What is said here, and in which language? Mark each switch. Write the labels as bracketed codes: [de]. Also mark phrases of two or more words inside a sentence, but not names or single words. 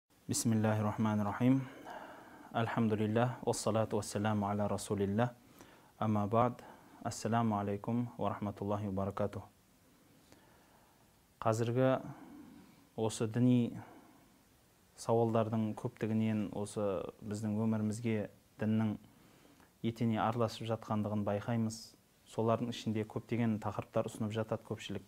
[ar] بسم الله الرحمن الرحيم. الحمد لله، والصلاة والسلام على رسول الله. أما بعد. السلام عليكم ورحمة الله وبركاته. [kk] Қазіргі осы діни сауалдардың көптігінен осы біздің өмірімізге діннің етене араласып жатқандығын байқаймыз. Солардың ішінде көптеген тақырыптар ұсынып жатады көпшілік.